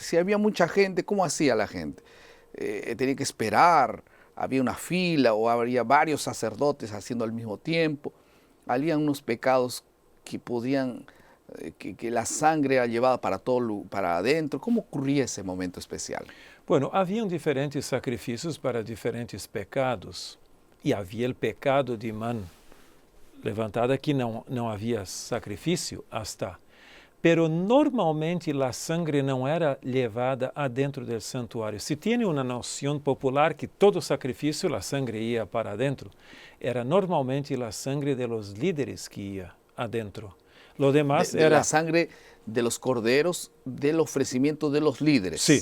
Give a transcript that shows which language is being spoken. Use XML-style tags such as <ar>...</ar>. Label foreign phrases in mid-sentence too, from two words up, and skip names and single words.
<es>Si había mucha gente, ¿cómo hacía la gente? Tenía que esperar, había una fila o habría varios sacerdotes haciendo al mismo tiempo. Había unos pecados que podían, que la sangre era llevada para adentro. ¿Cómo ocurría ese momento especial? Bueno, habían diferentes sacrificios para diferentes pecados. Y había el pecado de mano levantada que</es> <pt>não havia sacrifício</pt> <es>hasta. Pero normalmente la sangre</es> <pt>não era levada</pt> <es>adentro del santuário. Se tiene una noción popular que todo sacrificio la sangre ia para adentro, era normalmente la sangre de los líderes que ia adentro. Lo demás de era la sangre de los corderos del ofrecimiento de los líderes. Sí.</es>